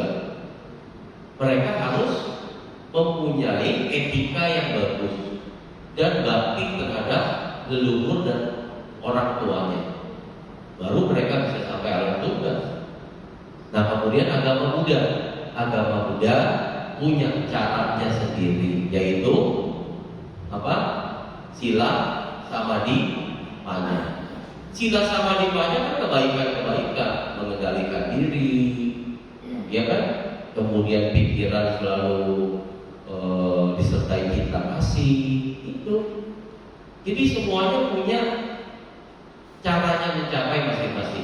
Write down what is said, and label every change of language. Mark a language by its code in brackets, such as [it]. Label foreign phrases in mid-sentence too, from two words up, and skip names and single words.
[id] Mereka harus mempunyai etika yang bagus dan bakti terhadap leluhur dan orang tuanya. Baru mereka bisa sampai alam surga. Nah, kemudian agama Buddha punya caranya sendiri, yaitu apa? [pi] Sila samadhi panya. Sila samadhi panya [id] kan kebaikan-kebaikan, mengendalikan diri, ya kan? Kemudian pikiran selalu disertai cinta kasih, itu. Jadi semuanya punya caranya mencapai masing-masing.